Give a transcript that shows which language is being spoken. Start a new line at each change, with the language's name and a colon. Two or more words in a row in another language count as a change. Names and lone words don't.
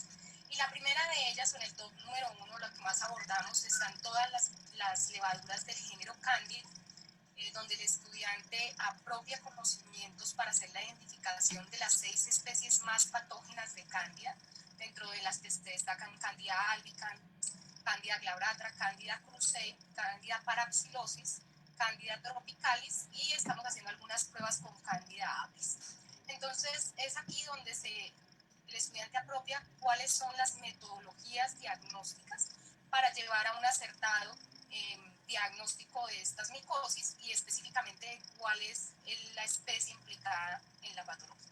Spanish: Y la primera de ellas, en el top número 1, lo que más abordamos, están todas las levaduras del género Candida, donde el estudiante apropia conocimientos para hacer la identificación de las 6 especies más patógenas de Candida, dentro de las que se destacan Candida albicans, Candida glabrata, Candida krusei, Candida parapsilosis, Candida tropicalis, y estamos haciendo algunas pruebas con Candida apis. Entonces es aquí donde el estudiante apropia cuáles son las metodologías diagnósticas para llevar a un acertado diagnóstico de estas micosis y específicamente cuál es la especie implicada en la patología.